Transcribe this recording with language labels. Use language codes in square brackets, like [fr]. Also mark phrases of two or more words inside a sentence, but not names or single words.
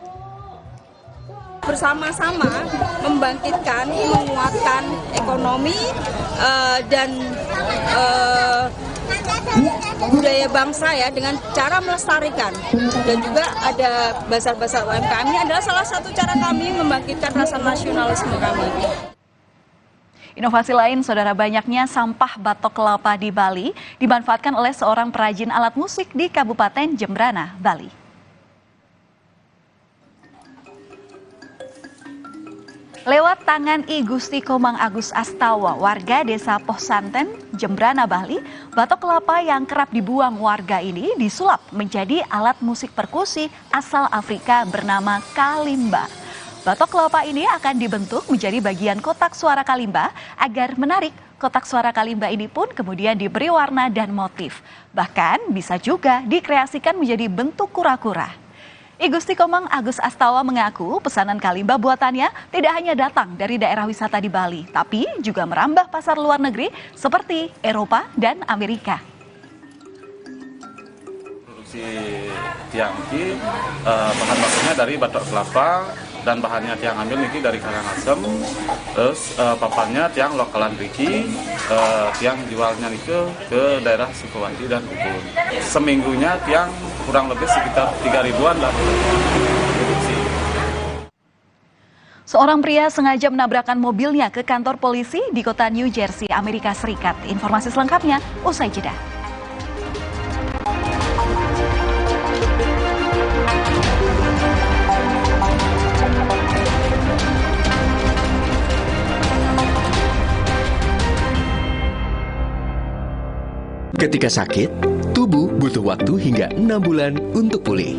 [id] Bersama-sama membangkitkan, menguatkan ekonomi dan budaya bangsa ya, dengan cara melestarikan. Dan juga ada bazar-bazar UMKM, ini adalah salah satu cara kami membangkitkan rasa nasionalisme kami. Inovasi lain, saudara, banyaknya sampah batok kelapa di Bali dimanfaatkan oleh seorang perajin alat musik di Kabupaten Jembrana, Bali. Lewat tangan I Gusti Komang Agus Astawa, warga desa Pohsanten, Jembrana, Bali, batok kelapa yang kerap dibuang warga ini disulap menjadi alat musik perkusi asal Afrika bernama kalimba. Batok kelapa ini akan dibentuk menjadi bagian kotak suara kalimba agar menarik. Kotak suara kalimba ini pun kemudian diberi warna dan motif. Bahkan bisa juga dikreasikan menjadi bentuk kura-kura. I Gusti Komang Agus Astawa mengaku pesanan kalimba buatannya tidak hanya datang dari daerah wisata di Bali, tapi juga merambah pasar luar negeri seperti Eropa dan Amerika. Produksi tiangki, bahan bakunya dari batok kelapa, dan bahannya tiang ambil niki dari Karangasem, terus papannya tiang lokalan Riki, tiang jualnya niki ke daerah Sukowanti dan Ubun. Seminggunya tiang kurang lebih sekitar 3.000-an lah. Seorang pria sengaja menabrakkan mobilnya ke kantor polisi di kota New Jersey, Amerika Serikat. Informasi selengkapnya usai jeda. Ketika sakit, tubuh butuh waktu hingga 6 bulan untuk pulih.